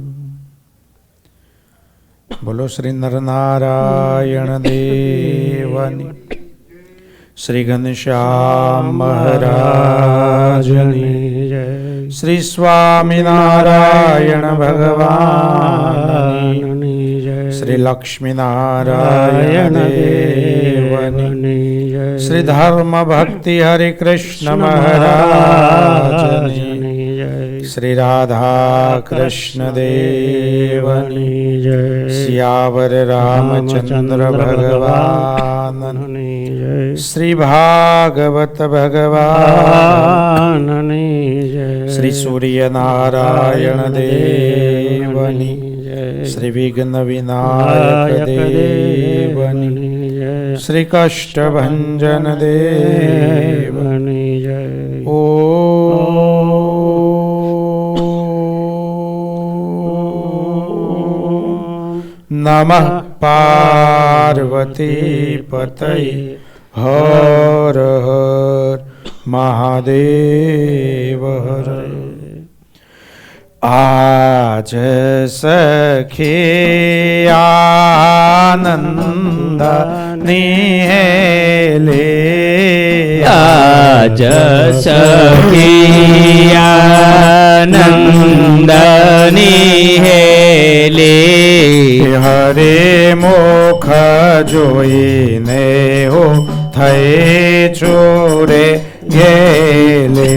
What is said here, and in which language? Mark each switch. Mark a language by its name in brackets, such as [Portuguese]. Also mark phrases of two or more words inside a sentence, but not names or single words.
[Gujarati] બોલો શ્રી નર નારાયણ દેવની શ્રી ઘનશ્યામ મહારાજની જય। શ્રી સ્વામી નારાયણ ભગવાન શ્રી લક્ષ્મી નારાયણ દેવની જય। શ્રી ધર્મ ભક્તિ હરે કૃષ્ણ મહારાજ જય। શ્રી રાધા કૃષ્ણ દેવની જય। સિયાવર રામચંદ્ર ભગવાન જય। શ્રી ભાગવત ભગવાન જય। શ્રી સૂર્ય નારાયણ દેવની શ્રી વિઘ્ન વિનાયક દેવની શ્રી કષ્ટ ભંજન દેવની જય। [Sanskrit] ओ नमः पार्वती पतये हर हर महादेव हर। [Gujarati] આજ સખે આનંદ નિહેલે। आज સખિયાનંદની હેલી હરે મુખ જોઈને હો થઈ ચોરે ગેલે